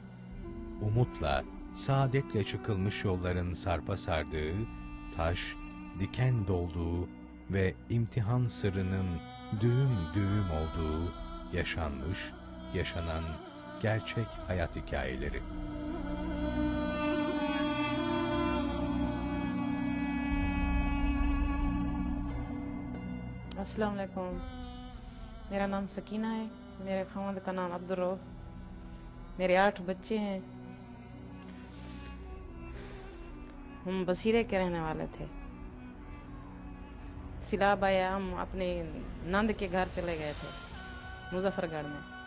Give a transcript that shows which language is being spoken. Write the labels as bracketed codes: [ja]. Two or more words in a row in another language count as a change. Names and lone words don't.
[tr] Umutla, saadetle çıkılmış yolların sarpa sardığı, taş, diken dolduğu ve imtihan sırrının düğüm düğüm olduğu, yaşanmış, yaşanan gerçek hayat hikayeleri. [ar] السلام علیکم, [ur] میرا نام سکینہ ہے، میرے خاوند کا نام عبد الرؤف، میرے 8 بچے ہیں. ہم بصیرے کے رہنے والے تھے. سیلاب آیا، ہم اپنے نند کے گھر چلے گئے تھے مظفرگڑھ میں.